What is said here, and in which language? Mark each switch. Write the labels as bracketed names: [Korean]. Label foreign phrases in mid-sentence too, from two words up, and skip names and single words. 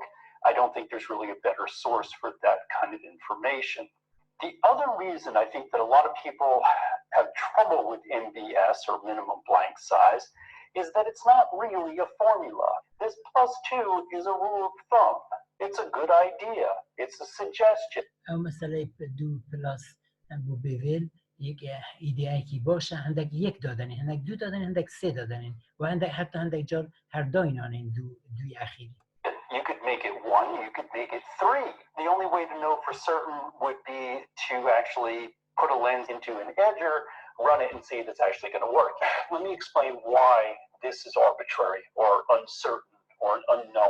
[English] I don't think there's really a better source for that kind of information. The other reason I think that a lot of people have trouble with MBS or minimum blank size is that it's not really a formula. This plus 2 is a rule of thumb. It's a good idea. It's a suggestion. [Central Kurdish] ئەو مەسەلەی 2 پلاس بۆ بێڤێل یەک ئیدیایەکی باشە هەندێک 1 دادنین هەندێک 2 دادنین هەندێک 3 دادنین و هەندێک حتا هەندێک جار هەرداینانین دوی ئەخیری. [English] You could make it 1, you could make it 3. The only way to know for certain would be to actually put a lens into an edger, run it, and see if it's actually going to work. Let me explain why this is arbitrary or uncertain or unknown.